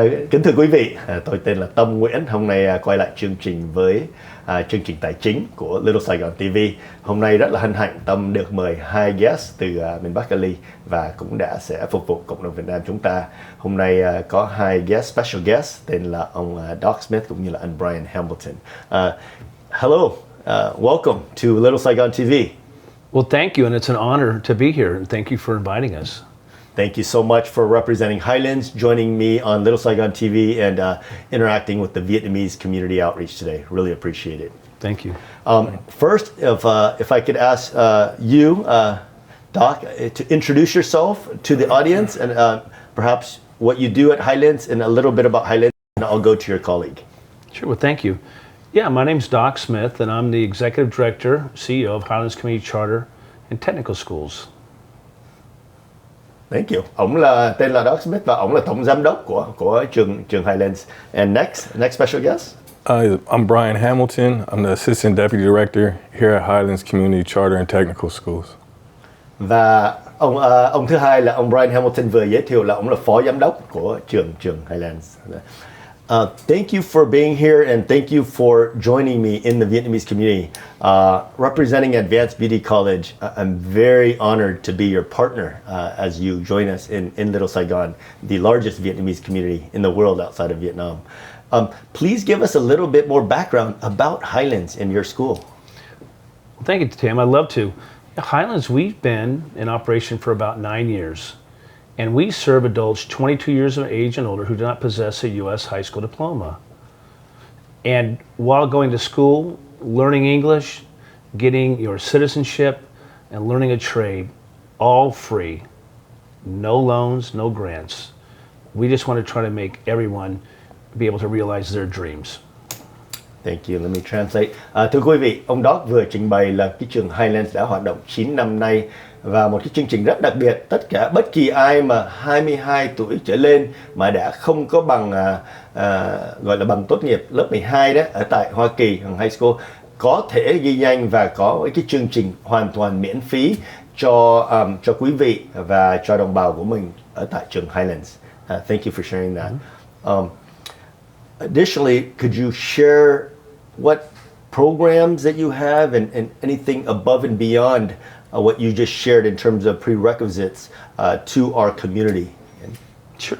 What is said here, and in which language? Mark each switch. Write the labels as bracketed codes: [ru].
[vi] Kính thưa quý vị, tôi tên là Tâm Nguyễn. Hôm nay quay lại chương trình với chương trình tài chính của Little Saigon TV. Hôm nay rất là hân hạnh Tâm được mời hai guest từ miền Bắc Cali và cũng sẽ phục vụ cộng đồng Việt Nam chúng ta. Hôm nay có hai [en] special guest [vi] tên là ông Doc Smith cũng như là anh Brian Hamilton. [en] Hello, welcome to Little Saigon TV. Well, thank you, and it's an honor to be here, and thank you for inviting us. Thank you so much for representing Highlands, joining me on Little Saigon TV, and interacting with the Vietnamese community outreach today. Really appreciate it. Thank you. First, if I could ask you, Doc, to introduce yourself to the audience, and perhaps what you do at Highlands, and a little bit about Highlands, and I'll go to your colleague. Sure, well, thank you. Yeah, my name's Doc Smith, and I'm the Executive Director, CEO of Highlands Community Charter and Technical Schools. Thank you. [vi] Tên là Doc Smith và ông là tổng giám đốc của trường Highlands. [en] And next special guest. I'm Brian Hamilton. I'm the Assistant Deputy Director here at Highlands Community Charter and Technical Schools. [vi] Và ông thứ hai là ông Brian Hamilton vừa giới thiệu là ông là phó giám đốc của trường Highlands. [en] Thank you for being here, and thank you for joining me in the Vietnamese community. Representing Advanced Beauty College, I'm very honored to be your partner as you join us in Little Saigon, the largest Vietnamese community in the world outside of Vietnam. Please give us a little bit more background about Highlands and your school. Well, thank you, Tim. I'd love to. At Highlands, we've been in operation for about 9 years. And we serve adults 22 years of age and older who do not possess a U.S. high school diploma. And while going to school, learning English, getting your citizenship, and learning a trade, all free. No loans, no grants. We just want to try to make everyone be able to realize their dreams. Thank you. Let me translate. [vi] Thưa quý vị, ông Doc vừa trình bày là cái trường Highlands đã hoạt động 9 năm nay và một cái chương trình rất đặc biệt. Bất kỳ ai mà 22 tuổi trở lên mà đã không có bằng gọi là bằng tốt nghiệp lớp 12 đó ở tại Hoa Kỳ, high school, có thể ghi danh và có cái chương trình hoàn toàn miễn phí cho quý vị và cho đồng bào của mình ở tại trường Highlands. [en] Thank you for sharing that. Additionally, could you share what programs that you have and anything above and beyond what you just shared in terms of prerequisites to our community? Sure.